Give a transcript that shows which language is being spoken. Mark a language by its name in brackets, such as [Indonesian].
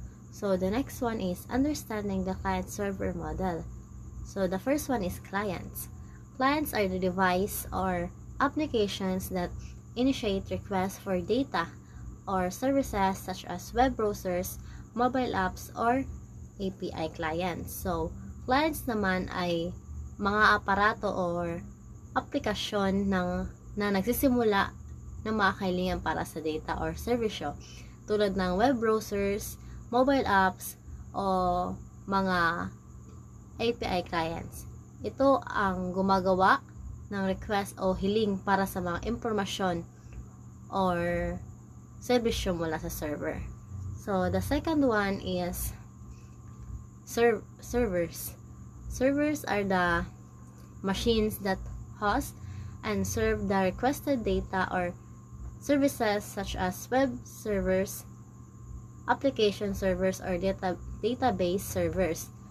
[English] So, the next one is understanding the client-server model. So, the first one is clients. Clients are the device or applications that initiate requests for data or services such as web browsers, mobile apps, or API clients. [Filipino] So, clients naman ay mga aparato or aplikasyon na nagsisimula ng mga kahilingan para sa data or servisyo tulad ng web browsers, mobile apps, o mga API clients. Ito ang gumagawa ng request o hiling para sa mga impormasyon or servisyo mula sa server. [English] So, the second one is servers. Servers are the machines that host and serve the requested data or services such as web servers, application servers, or database servers.